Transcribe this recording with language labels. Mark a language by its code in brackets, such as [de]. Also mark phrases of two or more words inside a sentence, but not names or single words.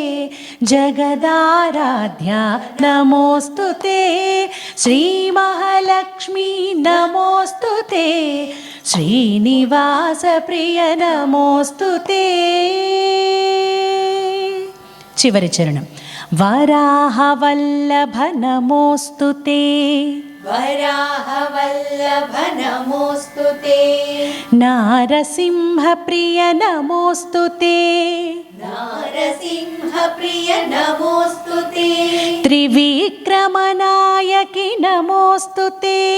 [sa] जगदाराध्या नमोऽस्तु ते, श्रीमहालक्ष्मी नमोऽस्तु ते, श्रीनिवासप्रिय नमोऽस्तु ते. [te] చివరి చరణం. [sa] వరాహవల్లభ నమోऽस्तु ते, वराहवल्लभ नमोऽस्तु ते, नारसिंहप्रिय नमोऽस्तु ते, नारसिंहप्रिय नमोऽस्तु ते, त्रिविक्रमनायकि नमोऽस्तु ते,